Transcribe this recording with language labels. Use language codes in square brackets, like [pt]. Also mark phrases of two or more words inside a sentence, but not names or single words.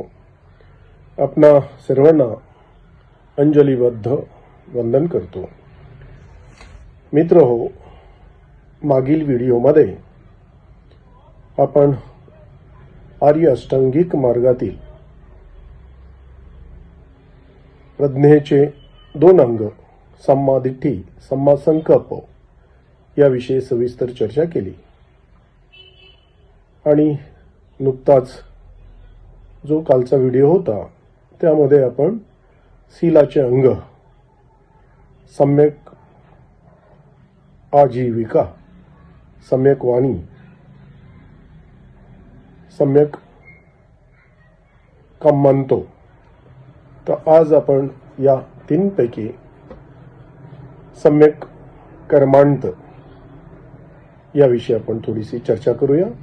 [mr] आपणा सर्वांना अंजलीबद्ध वंदन करतो। मित्र हो, मागील व्हिडिओमध्ये आपण आर्य अष्टांगिक मार्गातील प्रज्ञेचे 2 अंग [pi] सम्मा दिट्ठी, सम्मा संकल्प [mr] याविषयी सविस्तर चर्चा केली आणि नुकताच जो कालचा व्हिडिओ होता त्यामध्ये आपण शीलाचे अंग सम्यक आजीविका, सम्यक वाणी, सम्यक कम्मंतो, तर आज आपण या 3 पैकी सम्यक कर्मांत याविषयी आपण थोडीशी चर्चा करूया।